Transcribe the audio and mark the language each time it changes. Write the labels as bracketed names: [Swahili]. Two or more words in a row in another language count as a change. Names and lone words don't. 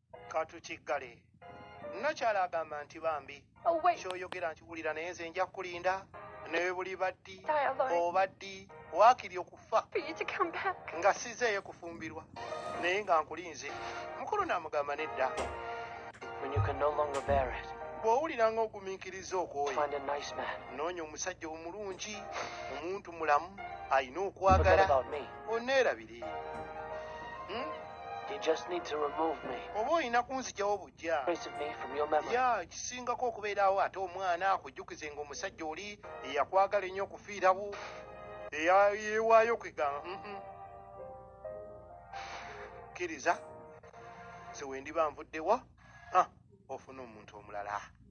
[Ganda] Katukiggale. Nno kyala agamba nti bambi. [English] Oh, wait. [Ganda] Kyoyogera nkiwulira naye nze nja kulinda. Naye buli baddi, [English] Die alone. [Ganda] obaddi, waakiri okufa. [English] For you to come back. [Ganda] Nga sizeeyo kufumbirwa. Naye nga nkulinze. Mukulu n'amugamba nedda. [English] When you can no longer bear it. [Ganda] Bw'owulira nga ogumiikiriza okwoye. [English] Find a nice man. [Ganda] Noonya omusajja omulungi, omuntu mulamu, ayina okwagala. [English] Forget about me. Onneerabire. Hmm? You just need to remove me. [Ganda] Oba oyina kunzigyawo bujja. [English] Trace of me from your memory. [Ganda] Ya, kisingako okubeerawo ate omwana akujjukize ng'omusajja oli eyakwagala ennyo okufiirawo, eya-, yeewaayo kwegamba, mm-mm. Kkiriza, nze we ndiba nvuddewa, ah, ofuna omuntu omulala.